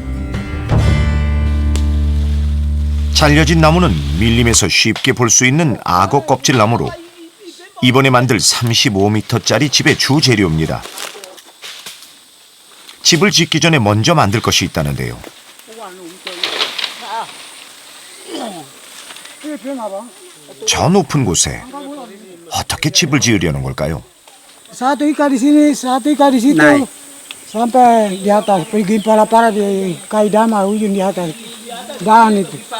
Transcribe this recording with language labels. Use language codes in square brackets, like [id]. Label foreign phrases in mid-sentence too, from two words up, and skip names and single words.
[ko] 잘려진 나무는 밀림에서 쉽게 볼 수 있는 악어 껍질 나무로 이번에 만들 35m짜리 집의 주 재료입니다. 집을 짓기 전에 먼저 만들 것이 있다는데요. 저 높은 곳에 어떻게 집을 지으려는 걸까요? [id] Satu ikat di sini, satu ikat di situ. Naik. Sampai di atas, bikin para-para di kaidama ujung di atas. Dahan itu.